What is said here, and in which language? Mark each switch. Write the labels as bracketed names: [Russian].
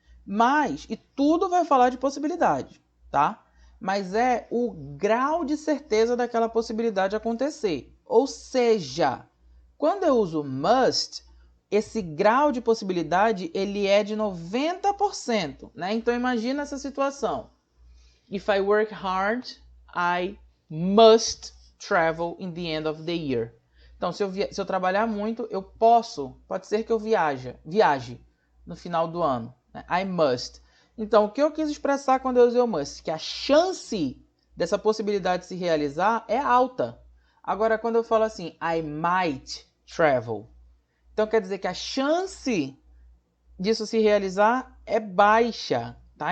[Portuguese] Mas, e tudo vai falar de possibilidade, tá? Mas é o grau de certeza daquela possibilidade acontecer. Ou seja, quando eu uso must, esse grau de possibilidade ele é de 90%, né? Então imagina essa situação. [English] If I work hard, I must travel in the end of the year. [Portuguese] Então, se eu trabalhar muito, pode ser que eu viaje no final do ano. Né? [English] I must. [Portuguese] Então, o que eu quis expressar quando eu usei o must? Que a chance dessa possibilidade se realizar é alta. Agora, quando eu falo assim, [English] I might travel, [Portuguese] então quer dizer que a chance disso se realizar é baixa, tá?